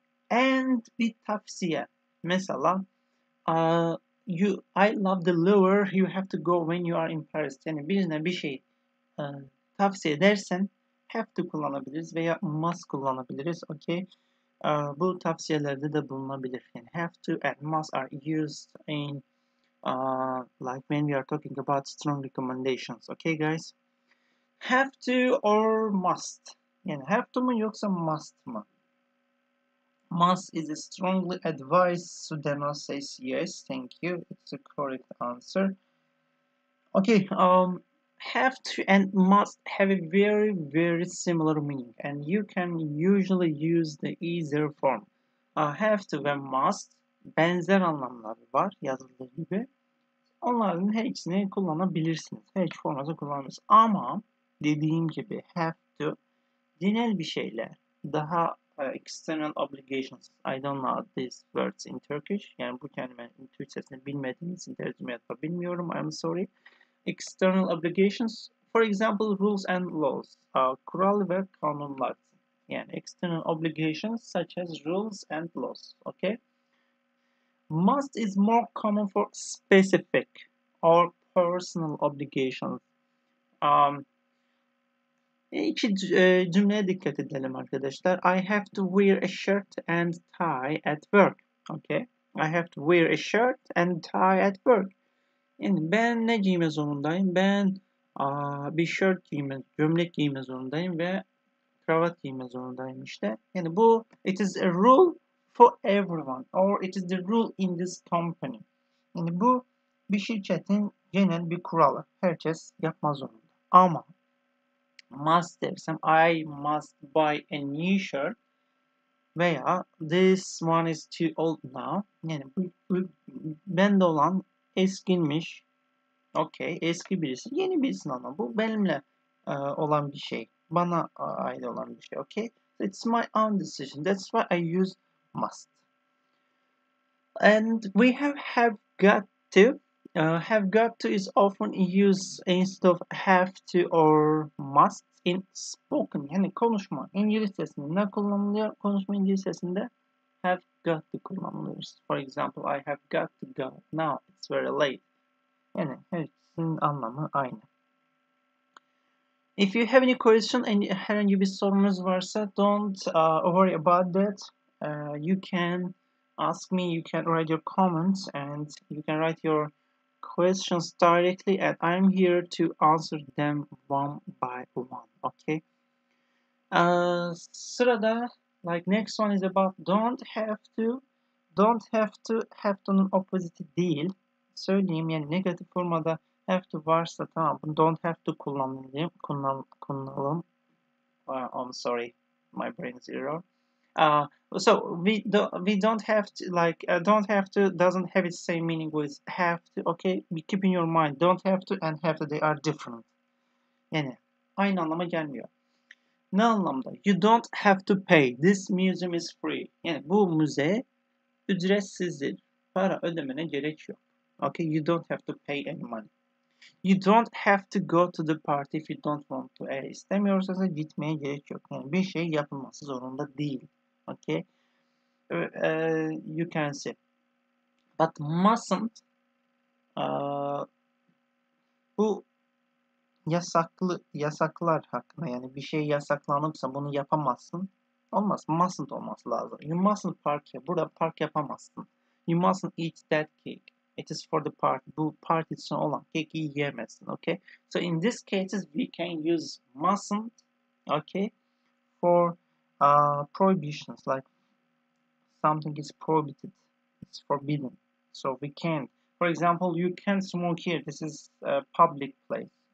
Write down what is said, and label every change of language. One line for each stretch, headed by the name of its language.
English: And
Turkish: bir tavsiye. Mesela
English: I love the lure. You have to go when you are in Paris.
Turkish: Yani birine bir şey tavsiye edersen have to kullanabiliriz veya must kullanabiliriz. Okay? Bu tavsiyelerde de bulunabilir.
English: Yani have to and must are used in like when we are talking about strong recommendations. Okay guys? Have to or must? Yani have to mu yoksa must mı? Must is a strongly advised. Sudena says yes. Thank you. It's a correct answer. Okay. Have to and must have a very similar meaning, and you can usually use the either form.
Turkish: Have to ve must benzer anlamları var yazıldığı gibi. Onların her ikisini kullanabilirsiniz. Her iki formatı kullanabilirsiniz. Ama dediğim gibi have to genel bir şeyler daha external obligations.
English: I don't know these words in Turkish.
Turkish: Yani bu kelimenin Türkçesini bilmediğim için tercüme yapabilmiyorum.
English: I'm sorry. External obligations, for example, rules and laws.
Turkish: Kural ve kanunlar.
English: Yani external obligations such as rules and laws. Okay. Must is more common for specific or personal obligations.
Turkish: İki cümleye dikkat edelim arkadaşlar.
English: I have to wear a shirt and tie at work. Okay. I have to wear a shirt and tie at work.
Turkish: Yani ben ne giyme zorundayım? Ben bir shirt gömlek giyme zorundayım ve kravat giyme zorundayım işte.
English: Yani bu it is a rule for everyone or it is the rule in this company.
Turkish: Yani bu bir şirketin genel bir kuralı. Herkes yapmaz zorunda. Ama must dersem
English: I must buy a new shirt
Turkish: veya
English: this one is too old now.
Turkish: Yani bu bende olan eskilmiş. Okay, eski birisi. Yeni birisinin ama bu benimle olan bir şey. Bana ait olan bir şey. Okay.
English: It's my own decision. That's why I use must. And we have got to. Have got to is often used instead of have to or must in spoken.
Turkish: Yani konuşma İngilizcesinde ne kullanılıyor? Konuşma İngilizcesinde have got to kullanılıyor.
English: For example, I have got to go. Now it's very late.
Turkish: Yani hepsinin anlamı aynı.
English: If you have any question and
Turkish: herhangi bir sorunuz varsa
English: don't worry about that. You can ask me, you can write your comments and you can write your questions directly and I'm here to answer them one by one. Okay.
Turkish: Sırada
English: like next one is about don't have to. Don't have to.
Turkish: Have to'nun opposite değil. söyleyeyim, yani negatif formada have to varsa tamam, don't have to kullanalım.
English: I'm sorry, my brain is error. So we don't have to, like don't have to doesn't have its same meaning with have to. Okay, keep in your mind, don't have to and have to, they are different.
Turkish: Yani aynı anlama gelmiyor. Ne anlamda?
English: You don't have to pay. This museum is free.
Turkish: Yani bu müze ücretsizdir. Para ödemene gerek yok.
English: Okay, you don't have to pay any money. You don't have to go to the party if you don't want to.
Turkish: Eğer istemiyorsanız gitmeye gerek yok. Yani bir şey yapılması zorunda değil.
English: Okay, you can say. But mustn't.
Turkish: Bu yasaklar hakkında, yani bir şey yasaklanırsa bunu yapamazsın. Olmaz. Mustn't olması lazım.
English: You mustn't park here.
Turkish: Burada park yapamazsın.
English: You mustn't eat that cake. It is for the party.
Turkish: Bu party için olan cake'i yiyemezsin.
English: Okay. So in this cases we can use mustn't. Okay. For prohibitions, like something is prohibited. It's forbidden. So we can't. For example, you can't smoke here. This is a public place.